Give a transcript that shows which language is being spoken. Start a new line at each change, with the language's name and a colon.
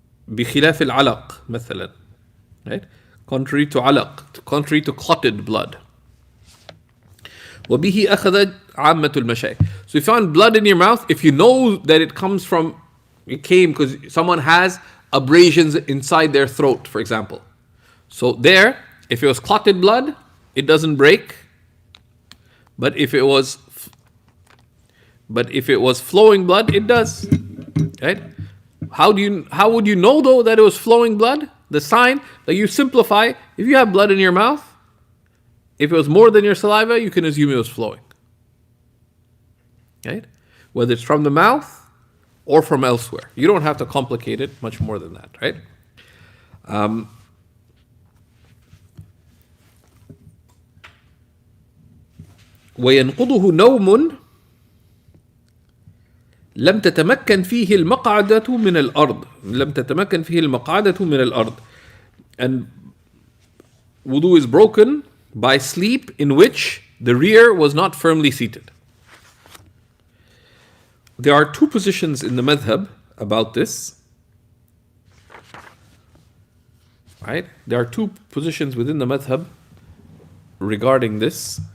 Arabic: بخلاف العلق مثلا,
English: right? Contrary to alaq, contrary to clotted blood.
Arabic: وبه أخذ عامة المشايخ.
English: So if you found blood in your mouth, if you know that it came because someone has abrasions inside their throat, for example. So there, if it was clotted blood, it doesn't break. But if it was flowing blood, it does. Right? How would you know though that it was flowing blood? The sign that you simplify, if you have blood in your mouth, if it was more than your saliva, you can assume it was flowing. Right? Whether it's from the mouth or from elsewhere. You don't have to complicate it much more than that, right?
Arabic: وينقضه نوم لم تتمكن فيه المقعدة من الأرض. لم تتمكن فيه المقعدة من الأرض.
English: And wudu is broken by sleep in which the rear was not firmly seated. There are two positions in the madhab about this. Right? There are two positions within the madhab regarding this.